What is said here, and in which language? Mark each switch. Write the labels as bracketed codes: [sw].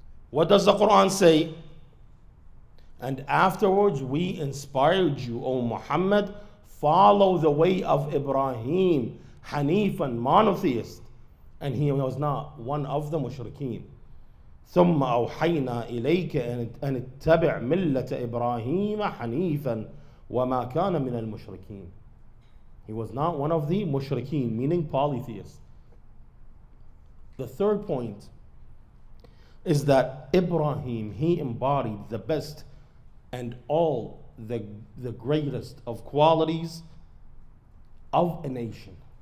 [en] What does the Quran say? And afterwards we inspired you, O Muhammad, follow the way of Ibrahim, Hanifan, monotheist. And he was not one of the mushrikeen. [ar] ثم أوحينا إليك أن اتبع ملة إبراهيم حنيفا وما كان من المشركين. [en] He was not one of the mushrikeen, meaning polytheists. The third point is that Ibrahim, he embodied the best and all the greatest of qualities of a nation.